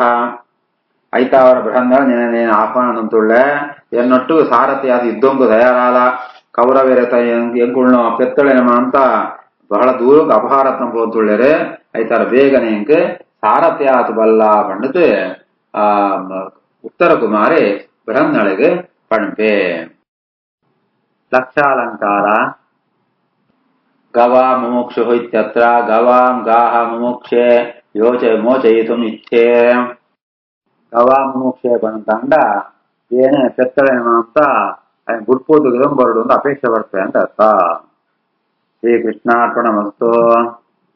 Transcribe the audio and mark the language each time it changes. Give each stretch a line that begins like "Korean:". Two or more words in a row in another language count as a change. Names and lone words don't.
Tulu: ಐತ ಅವರ ಬೃಹನ್ನಳ ನಿನ್ನೆ ಆಹ್ವಾನ ತಂತುಳ್ಳೆ ಎನ್ನೊಟ್ಟು ಸಾರಥಿಯಾದ ಯುದ್ಧಂಗು ತಯಾರಾದ ಕೌರವೇರತ ಎಂಗುಳ್ನ ಪೆತ್ತಳೆನಮ ಅಂತ ಬಹಳ ದೂರಕ್ಕೆ ಅಪಹಾರತ್ನ ಪೋಂತುಳ್ಳೆರೆ ಐತಾರ ಬೇಗನೆ ಎಂಕ್ ಸಾರಥ್ಯಾತ್ ಬಲ್ಲ ಪಂಡಿತ್ ಉತ್ತರ ಕುಮಾರಿ ಬೃಹನ್ನಳೆಗೆ ಪಣ್ಪೆ.
Sanskrit: ಲಕ್ಷಾಲಂಕಾರ ಗವಾ ಮುಮುಕ್ಷು ಇತ್ಯತ್ರ ಗವಾಂ ಗಾಹ ಮುಮುಕ್ಷೆ ಮೋಚಯಿತುಂ ಇಚ್ಛೆ ಗವಾ ಮುಮುಕ್ಷೆ
Tulu: ಬಂತಂಡ ಏನೇ ಕೆತ್ತಳೆನ ಅಂತ ಗುಡ್ಪೋದು ಬರಡು ಅಂತ
Kannada: ಅಪೇಕ್ಷೆ ಬರ್ತದೆ ಅಂತ ಅರ್ಥ.
Tulu: ಶ್ರೀಕೃಷ್ಣಾರ್ಪಣಮಸ್ತು.